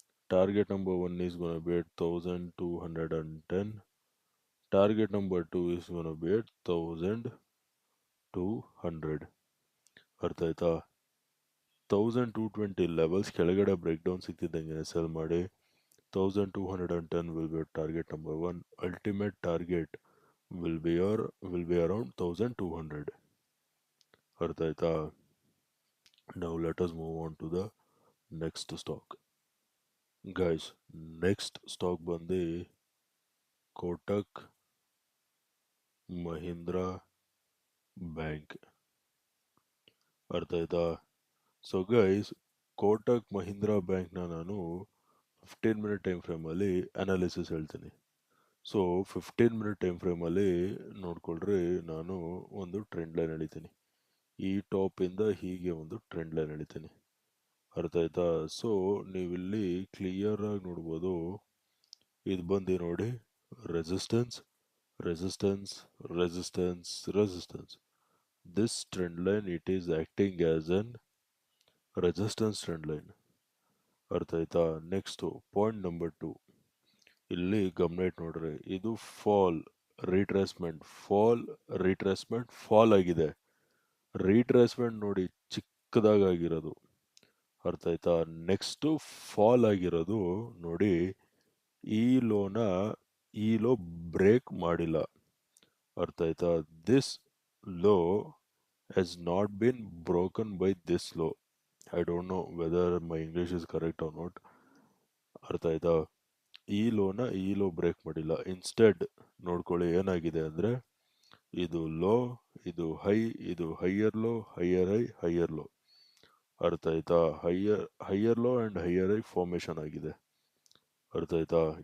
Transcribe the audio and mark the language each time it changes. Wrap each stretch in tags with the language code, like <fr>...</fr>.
<en>Target number 1 is going to be at 1210. Target number 2 is going to be at 1200.</en> <kn>ಅರ್ಥ ಆಯ್ತಾ? 1220 levels ಕೆಳಗಡೆ break down ಸಿಗ್ತಿದ್ದಂಗೆ cell ಮಾಡಿ.</kn> <en>1210 will be target number 1. Ultimate target will be around 1200.</en> <kn>ಅರ್ಥ ಆಯ್ತಾ?</kn> <en>Now let us move on to the next stock. Guys, next stock</en> <kn>ಬಂದು Kotak Mahindra bank. ಅರ್ಥ ಆಯ್ತಾ? So guys, Kotak Mahindra ಬ್ಯಾಂಕ್ನ ನಾನು 15 minute ಟೈಮ್ ಫ್ರೇಮಲ್ಲಿ ಅನಾಲಿಸಿಸ್ ಹೇಳ್ತೀನಿ. ಸೊ 15 minute ಟೈಮ್ ಫ್ರೇಮಲ್ಲಿ ನೋಡ್ಕೊಳ್ರಿ, ನಾನು ಒಂದು ಟ್ರೆಂಡ್ ಲೈನ್ ಎಳಿತೀನಿ. ಈ ಟಾಪಿಂದ ಹೀಗೆ ಒಂದು ಟ್ರೆಂಡ್ ಲೈನ್ ಎಳಿತೀನಿ. ಅರ್ಥ ಆಯ್ತಾ? ಸೊ ನೀವಿಲ್ಲಿ ಕ್ಲಿಯರ್ ಆಗಿ ನೋಡ್ಬೋದು, ಇದು ಬಂದು ನೋಡಿ, resistance, resistance, resistance, resistance.</kn> <en>This trend line, it is acting as an resistance trend line.</en> <kn>ಅರ್ಥ ಆಯ್ತಾ? ನೆಕ್ಸ್ಟ್ ಪಾಯಿಂಟ್ ನಂಬರ್ 2, ಇಲ್ಲಿ ಗಮನ ಇಟ್ಟು ನೋಡ್ರಿ, ಇದು fall, retracement, fall, retracement, fall ಆಗಿದೆ. ರಿಟ್ರೇಸ್ಮೆಂಟ್ ನೋಡಿ ಚಿಕ್ಕದಾಗಿರೋದು. ಅರ್ಥ ಆಯ್ತಾ? ನೆಕ್ಸ್ಟ್ ಫಾಲ್ ಆಗಿರೋದು ನೋಡಿ, ಈ ಲೋನ ಈ ಲೋ ಬ್ರೇಕ್ ಮಾಡಿಲ್ಲ. ಅರ್ಥ ಆಯ್ತಾ?</kn> <en>This law has not been broken by this law. I don't know whether my English is correct or not.</en> <kn>ಅರ್ಥ ಆಯ್ತಾ? ಈ ಲೋನ ಈ ಲೋ ಬ್ರೇಕ್ ಮಾಡಿಲ್ಲ. ಇನ್ಸ್ಟೆಡ್ ನೋಡ್ಕೊಳ್ಳಿ ಏನಾಗಿದೆ ಅಂದರೆ, ಇದು ಲೋ, ಇದು ಹೈ, ಇದು higher low, higher high, higher low. ಅರ್ಥ ಆಯ್ತಾ? Higher low and higher high formation ಆಗಿದೆ. ಅರ್ಥ ಆಯ್ತಾ?</kn>